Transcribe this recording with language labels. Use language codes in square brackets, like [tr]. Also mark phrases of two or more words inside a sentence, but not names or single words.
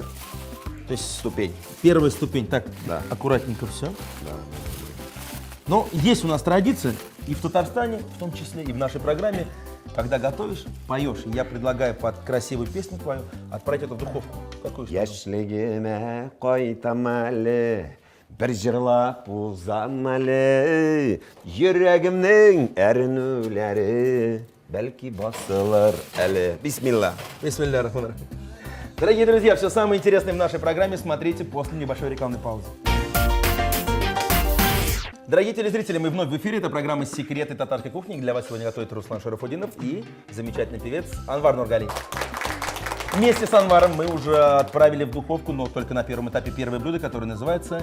[ru] То есть ступень. первая ступень. Так, Да. аккуратненько все. Да. Но есть у нас традиция, и в Татарстане, в том числе, и в нашей программе, когда готовишь, поешь. И я предлагаю под красивую песню твою отправить это в духовку. Какую сказал? [tt] Яшьлегеме кайтам әле, бер җырлап узам әле, йөрәгемнең әрнүләре, бәлки басылыр әле. Бисмилла. [ar] بسم الله الرحمن الرحيم. [ru] Дорогие друзья, все самое интересное в нашей программе смотрите после небольшой рекламной паузы. Дорогие телезрители, мы вновь в эфире. Это программа «Секреты татарской кухни». Для вас сегодня готовит Руслан Шарафудинов и замечательный певец Анвар Нургалиев. Вместе с Анваром мы уже отправили в духовку, но только на первом этапе первое блюдо, которое называется...